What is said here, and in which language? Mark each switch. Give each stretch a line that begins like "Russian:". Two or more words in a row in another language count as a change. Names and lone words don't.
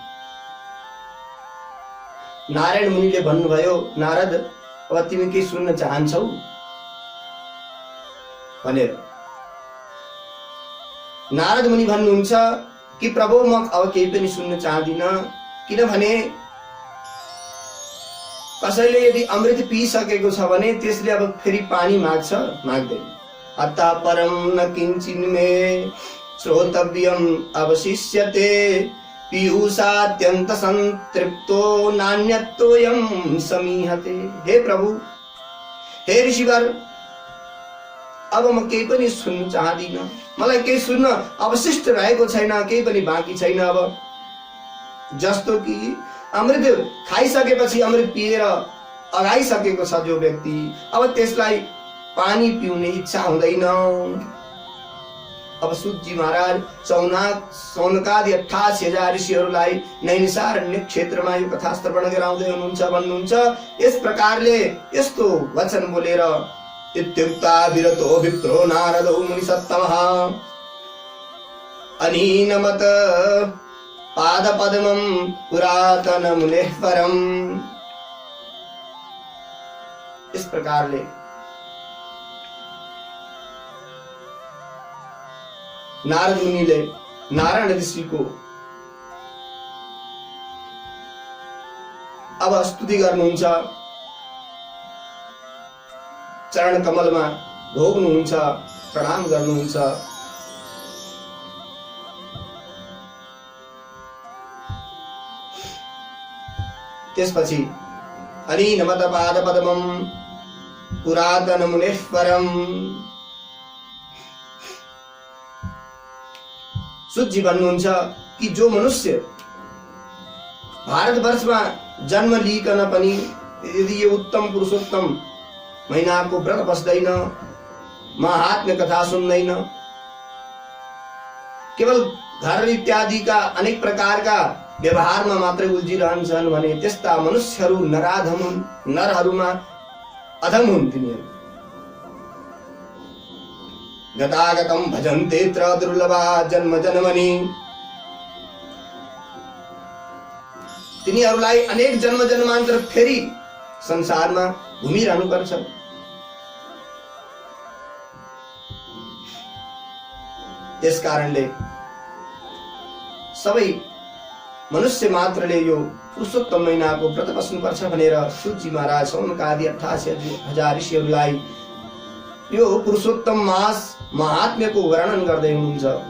Nepali: नारायण मुनिले भन्नुभयो, नारद अब तिमी के सुन्न चाहन्छौ भनेर। नारद मुनि भन्नुहुन्छ कि प्रभु म अब केही पनि सुन्न चाहदिन, किनभने कसैले यदि अमृत पिइसकेको छ भने त्यसले अब फेरि पानी माग्दैन।
Sanskrit: अतः परम न किंचिन मे श्रोतव्यम अवशिष्यते पीयूषात्यंत संतृप्तो नान्यतोयम समीहते।
Nepali: हे प्रभु, हे ऋषिवर, अब म केही पनि सुन्न चाहदिन, मलाई केही सुन्न अवशिष्ट रहेको छैन, केही पनि बाँकी छैन। अब जस्तो कि अमृत खाइसकेपछि अमृत पिएर अगाइसकेको छ जो व्यक्ति, अब त्यसलाई पानी पिउने इच्छा हुँदैन। अब सूतजी महाराज सौनकादि 88,000 ऋषिहरूलाई नैमिषारण्य क्षेत्रमा यो कथा श्रवण गराउँदै हुनुहुन्छ। भन्नुहुन्छ यस प्रकारले यस्तो वचन बोलेर
Sanskrit: इत्युक्ता विरतो विप्रो नारदो मुनिसत्तमः अनीनमत पादपद्मं पुरातन मुनेः परम्।
Nepali: इस प्रकारले नारद मुनिले नारायण ऋषिको अब स्तुति गर्नुहुन्छ, चरण कमलमा भोग्नुहुन्छ, प्रणाम गर्नुहुन्छ।
Sanskrit: त्यसपछि अनीनमत पादपद्मं पुरातन मुनेः परम्।
Nepali: सूतजी भन्नुहुन्छ कि जो मनुष्य भारतवर्षमा जन्म लिइकन पनि यदि यो उत्तम पुरुषोत्तम महिनाको व्रत बस्दैन, महात्म्य कथा सुन्दैन, केवल घर इत्यादिका अनेक प्रकारका व्यवहारमा मात्रै उल्झिरहन्छन् भने त्यस्ता मनुष्यहरू नराधम हुन्, नरहरूमा अधम हुन्।
Sanskrit: तिनीहरू गतागतम भजन्ते त्र दुर्लभा जन्म जन्मनि।
Nepali: तिनीहरूलाई अनेक जन्म जन्मान्तर फेरि संसारमा घुमिरहनु पर्छ। त्यसकारणले सबै मनुष्य मात्रले यो पुरुषोत्तम महिनाको व्रत बस्नुपर्छ भनेर सूतजी महाराज सौनकादि 88,000 ऋषिहरूलाई यो पुरुषोत्तम मास महात्म्यको वर्णन गर्दै हुनुहुन्छ।